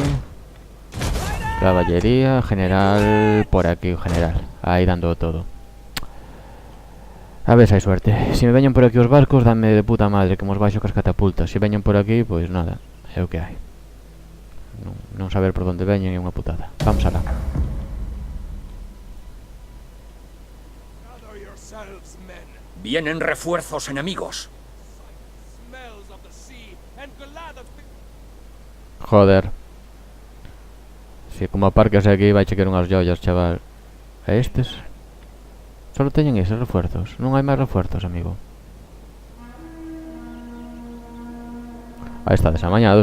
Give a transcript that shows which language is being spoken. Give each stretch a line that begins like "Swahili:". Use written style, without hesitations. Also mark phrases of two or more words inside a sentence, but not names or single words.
Spanish: Caballería, general por aquí, general.
Galician: Aí dando todo. A ver se hai suerte. Se me veñen por aquí os barcos, dame
Spanish: de puta madre,
Galician: que mos baixo cas catapultas. Se veñen por aquí, pois nada, é o que hai. Non saber por onde veñen é unha putada. Vamos alá.
English: Gather yourselves, men.
Spanish: Vienen refuerzos enemigos.
English: Smells of the sea and glad of
Spanish: Joder.
Galician: Si como aparcas aquí vai chequer unhas joyas, chaval. E estes? Solo teñen eses refuerzos. Non hai máis refuerzos, amigo. Aí está desamañados.